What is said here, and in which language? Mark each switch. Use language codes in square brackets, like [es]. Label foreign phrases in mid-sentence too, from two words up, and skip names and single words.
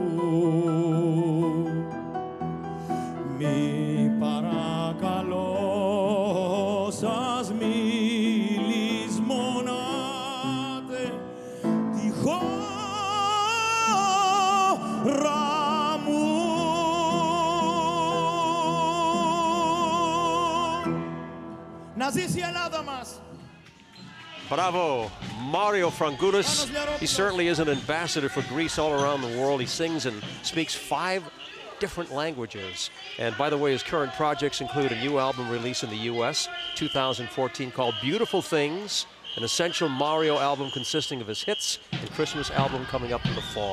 [el] Μη παρακαλώ σας λησμονάτε τη χώρα μου. Να ζήσει η Ελλάδα μας! [en] Bravo, Mario Frangoulis. He certainly is an ambassador for Greece all around the world. He sings and speaks 5 different languages. And by the way, his current projects include a new album release in the US, 2014, called Beautiful Things, an essential Mario album consisting of his hits, and Christmas album coming up in the fall.